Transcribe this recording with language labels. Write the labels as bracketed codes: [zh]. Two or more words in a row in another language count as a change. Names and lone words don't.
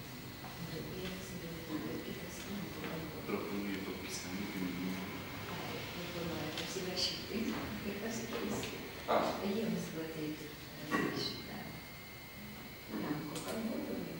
[pl] Proponuję podpisanie wymienienia. [lt] Jiems duoti šitą lenkų kalbą.